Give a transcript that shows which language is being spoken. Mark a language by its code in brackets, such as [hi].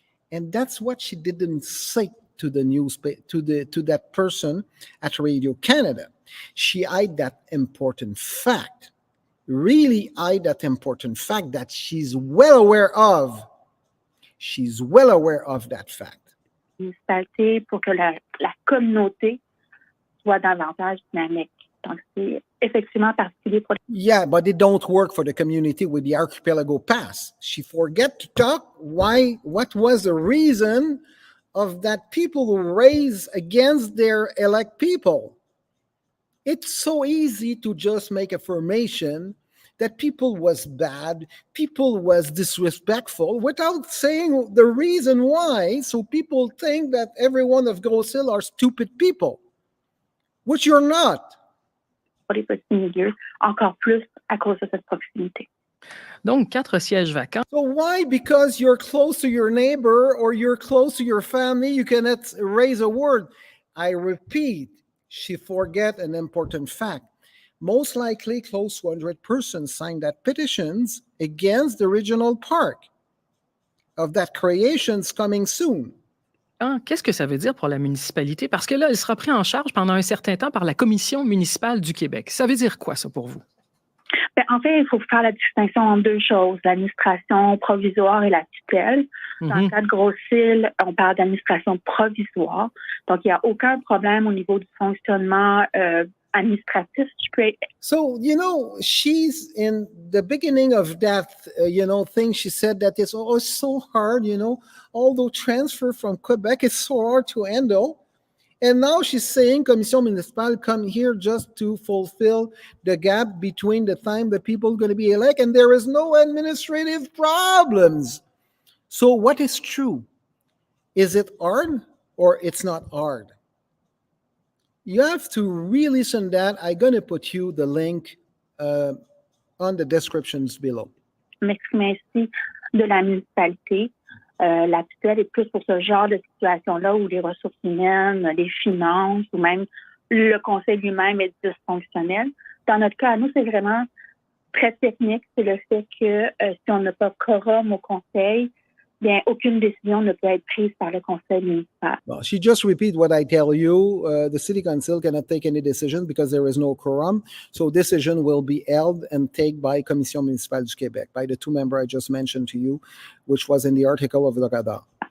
[en] And that's what she didn't say to the newspaper, to that person at Radio Canada. She hid that important fact, really hid that important fact that she's well aware of. She's well aware of that fact. [fr] Municipalité pour que la communauté soit davantage dynamique. Donc, c'est effectivement particulier pour... [en] Yeah, but it don't work for the community with the Archipelago Pass. She forget to talk what was the reason of that people who raise against their elect people. It's so easy to just make affirmation that people was bad, people was disrespectful, without saying the reason why. So people think that everyone of Grosse Île are stupid people, which you're not. [fr] Pour les petits milieux, encore plus à cause de cette proximité. Donc, 4 sièges vacants. [en] So why? Because you're close to your neighbor or you're close to your family, you cannot raise a word. I repeat, she forget an important fact. Most likely, close to 100 persons signed that petitions against the regional park of that creations coming soon. [fr] Qu'est-ce que ça veut dire pour la municipalité? Parce que là, elle sera prise en charge pendant un certain temps par la Commission municipale du Québec. Ça veut dire quoi, ça, pour vous? Bien, en fait, il faut faire la distinction entre deux choses, l'administration provisoire et la tutelle. Dans le cas de Grosse Île, on parle d'administration provisoire. Donc, il n'y a aucun problème au niveau du fonctionnement administratif, je peux... [en] So, she's in the beginning of that, thing. She said that it's so hard, although transfer from Quebec is so hard to handle. And now she's saying Commission Municipale come here just to fulfill the gap between the time the people are going to be elected, and there is no administrative problems. So what is true? Is it hard or it's not hard? You have to re-listen that. I'm going to put you the link on the descriptions below. [fr] Je m'exprime ainsi de la municipalité. La tutelle est plus pour ce genre de situation-là où les ressources humaines, les finances ou même le conseil lui-même est dysfonctionnel. Dans notre cas, à nous, c'est vraiment très technique. C'est le fait que si on n'a pas quorum au conseil, bien, aucune décision ne peut être prise par le conseil municipal. [en] Well, she just repeat what I tell you. The city council cannot take any decision because there is no quorum. So decision will be held and taken by Commission Municipale du Québec, by the two members I just mentioned to you, which was in the article of the Radar.